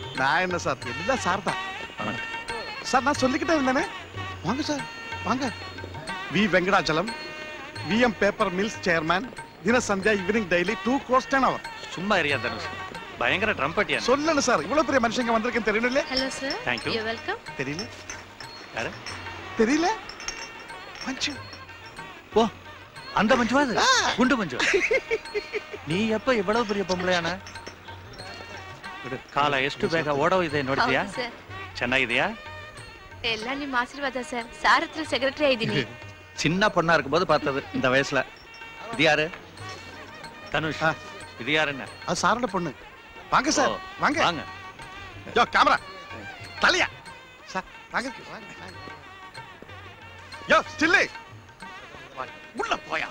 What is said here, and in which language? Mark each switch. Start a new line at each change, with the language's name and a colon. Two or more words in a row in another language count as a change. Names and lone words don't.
Tamil: நான் என்ன சார், எல்லாம் சார் தான். சார் நான் சொல்லிக்கிட்டே இருந்தேனே. வாங்க சார் வாங்க. வி வெங்கடாச்சலம், விஎம் பேப்பர் மில்ஸ் சேர்மேன், தினசந்தியா ஈவினிங் டெய்லி
English: 2 crores 10 hours.
Tamil: சும்மா ஏரியா தனுஷ், பயங்கர ட்ரம்பட்டியா. சொல்லணும் சார், இவ்வளவு பெரிய மனுஷங்க வந்திருக்கேன்னு தெரியணும் இல்லையா? ஹலோ சார்.
English: Thank you. You welcome.
Tamil: தெரியல யாரு? தெரியல. மஞ்சு. ஓ, அந்த மஞ்சுவா அது? குண்டு மஞ்சு. நீ எப்ப இவ்வளவு பெரிய பொம்பளையான?
Kannada: ಕಾಲ ಎಷ್ಟು ಬೇಗ ಓಡೋಗಿದೆ ನೋಡ್ತೀಯಾ? ಸರ್, ಚೆನ್ನಾಗಿದೆಯಾ? ಎಲ್ಲ ನಿಮ್ಮ ಆಶೀರ್ವಾದ ಸರ್. ಸಾರ್ ಹತ್ರ ಸೆಕ್ರೆಟರಿ ಆಗಿದ್ದೀನಿ.
Tamil: சின்ன பொண்ணா இருக்கும்போது பார்த்தது இந்த வயசுல. இது யாரு? தனுஷ். இது யாருன்னு? அது சாரோட பொண்ணு. வாங்க சார் வாங்க வாங்க. யோ கேமரா தலையா சார் வாங்க வாங்க. யோ ஸ்டில்லி உள்ள போயா.